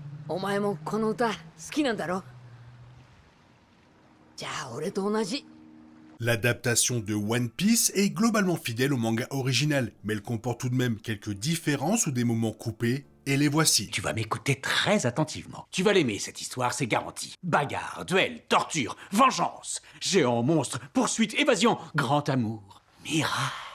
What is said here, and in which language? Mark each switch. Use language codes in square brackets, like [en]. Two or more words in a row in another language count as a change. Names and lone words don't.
[ja] お前もこの歌好きなんだろ？じゃあ俺と同じ。 [fr] L'adaptation de One Piece est globalement fidèle au manga original, mais elle comporte tout de même quelques différences ou des moments coupés, et les voici. Tu vas m'écouter très attentivement. Tu vas l'aimer, cette histoire, c'est garanti. Bagarre, duel, torture, vengeance, géant, monstre, poursuite, évasion, grand amour, miracle.